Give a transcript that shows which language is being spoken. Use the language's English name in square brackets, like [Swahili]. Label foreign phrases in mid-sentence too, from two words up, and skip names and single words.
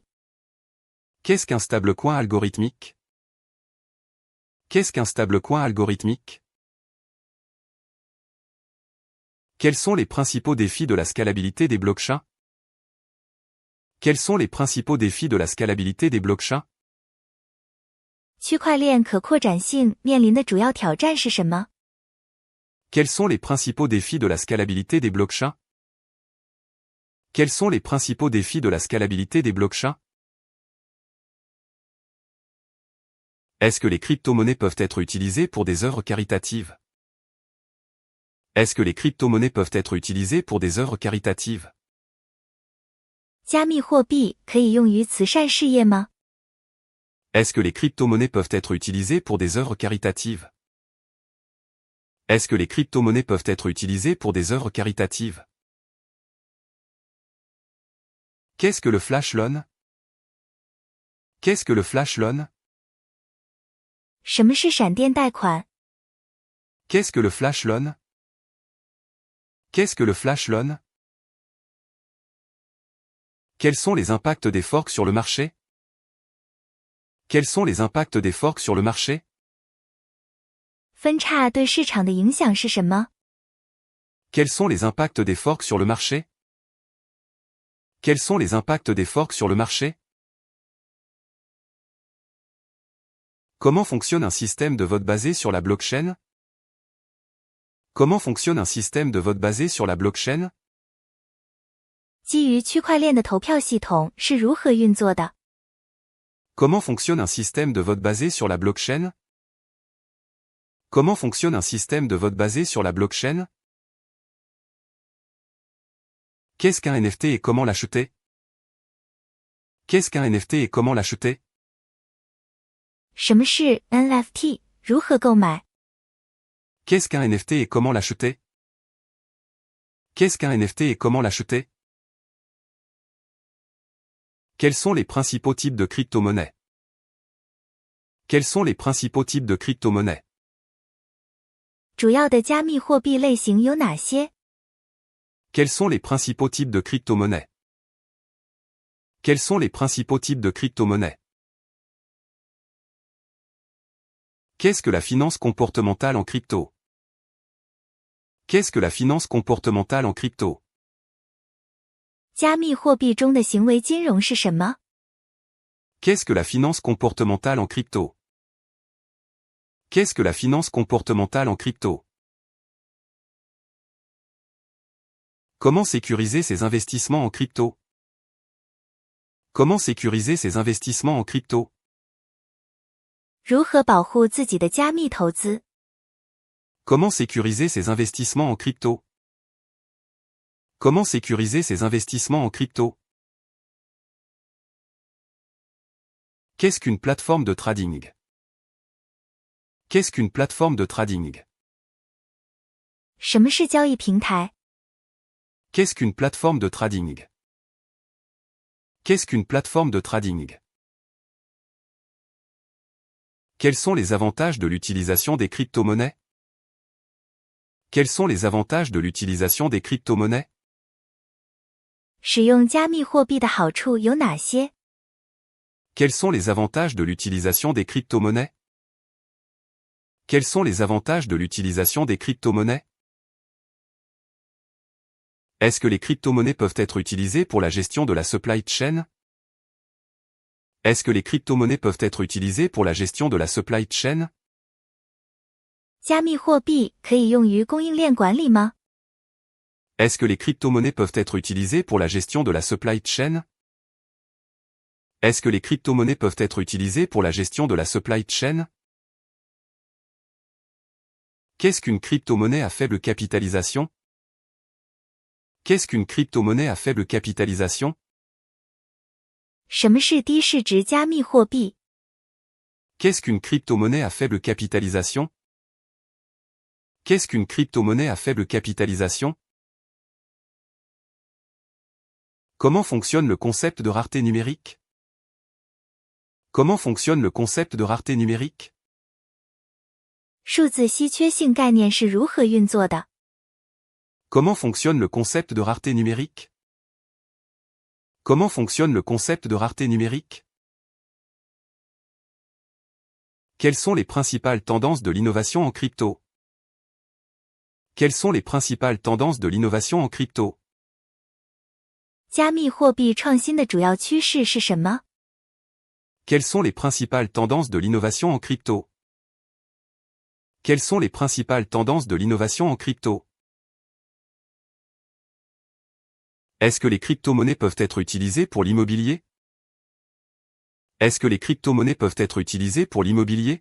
[French] Qu'est-ce qu'un [English] stable coin [French] algorithmique? Qu'est-ce qu'un [English] stable coin [French] algorithmique? Quels sont les principaux défis de la scalabilité des blockchains? Quels sont les principaux défis de la scalabilité des blockchains? [Chinese] 区块链可扩展性面临的主要挑战是什么？ [French] Quels sont les principaux défis de la scalabilité des blockchains? Quels sont les principaux défis de la scalabilité des blockchains? Est-ce que les crypto-monnaies peuvent être utilisées pour des œuvres caritatives? Est-ce que les crypto-monnaies peuvent être utilisées pour des œuvres caritatives? [Chinese] 加密货币可以用于慈善事业吗？ [French] Est-ce que les crypto-monnaies peuvent être utilisées pour des œuvres caritatives? Est-ce que les crypto-monnaies peuvent être utilisées pour des œuvres caritatives? Qu'est-ce que le [English] flash loan? [French] Qu'est-ce que le [English] flash loan? [Chinese] 什么是闪电贷款？ [French] Qu'est-ce que le [English] flash loan? [French] Qu'est-ce que le [English] flash loan? [French] Quels sont les impacts des forks sur le marché? Quels sont les impacts des forks sur le marché? [Chinese] 分叉对市场的影响是什么？ [French] Quels sont les impacts des forks sur le marché? Quels sont les impacts des forks sur le marché? Comment fonctionne un système de vote basé sur la blockchain? Comment fonctionne un système de vote basé sur la blockchain? [Chinese] 基于区块链的投票系统是如何运作的？ [French] Comment fonctionne un système de vote basé sur la blockchain? Comment fonctionne un système de vote basé sur la blockchain? Qu'est-ce qu'un NFT et comment l'acheter? Qu'est-ce qu'un NFT et comment l'acheter? [Chinese] 什么是 NFT？如何购买？ [French] Qu'est-ce qu'un NFT et comment l'acheter? Qu'est-ce qu'un NFT et comment l'acheter? Quels sont les principaux types de crypto-monnaies? Quels sont les principaux types de crypto-monnaies? [Chinese] 主要的加密货币类型有哪些？ [French] Quels sont les principaux types de crypto-monnaies? Quels sont les principaux types de crypto-monnaies? Qu'est-ce que la finance comportementale en crypto? Qu'est-ce que la finance comportementale en crypto? [Chinese] 加密货币中的行为金融是什么？ [French] Qu'est-ce que la finance comportementale en crypto? Qu'est-ce que la finance comportementale en crypto? Comment sécuriser ses investissements en crypto? Comment sécuriser ses investissements en crypto? [Chinese] 如何保护自己的加密投资？ [French] Comment sécuriser ses investissements en crypto? Comment sécuriser ses investissements en crypto? Qu'est-ce qu'une plateforme de trading? Qu'est-ce qu'une plateforme de trading? [Chinese] 什么是交易平台？ [French] Qu'est-ce qu'une plateforme de trading? Qu'est-ce qu'une plateforme de trading? Quels sont les avantages de l'utilisation des crypto-monnaies? Quels sont les avantages de l'utilisation des crypto-monnaies? [Chinese] 使用加密货币的好处有哪些？ [French] Quels sont les avantages de l'utilisation des crypto-monnaies? Quels sont les avantages de l'utilisation des crypto-monnaies? Est-ce que les crypto-monnaies peuvent être utilisées pour la gestion de la [English] supply chain? [French] Est-ce que les crypto-monnaies peuvent être utilisées pour la gestion de la [English] supply chain? [Chinese] 加密货币可以用于供应链管理吗？ [French] Est-ce que les crypto-monnaies peuvent être utilisées pour la gestion de la [English] supply chain? [French] Est-ce que les crypto-monnaies peuvent être utilisées pour la gestion de la [English] supply chain? [French] Qu'est-ce qu'une crypto-monnaie à faible capitalisation? Qu'est-ce qu'une crypto-monnaie à faible capitalisation? [Chinese] 什么是低市值加密货币？ [French] Qu'est-ce qu'une crypto-monnaie à faible capitalisation? Qu'est-ce qu'une crypto-monnaie à faible capitalisation? Comment fonctionne le concept de rareté numérique? Comment fonctionne le concept de rareté numérique? [Chinese] 数字稀缺性概念是如何运作的？ [French] Comment fonctionne le concept de rareté numérique? Comment fonctionne le concept de rareté numérique? Quelles sont les principales tendances de l'innovation en crypto? Quelles sont les principales tendances de l'innovation en crypto? [Chinese] 加密货币创新的主要趋势是什么？ [French] Quelles sont les principales tendances de l'innovation en crypto? Quelles sont les principales tendances de l'innovation en crypto? Est-ce que les crypto-monnaies peuvent être utilisées pour l'immobilier? Est-ce que les crypto-monnaies peuvent être utilisées pour l'immobilier?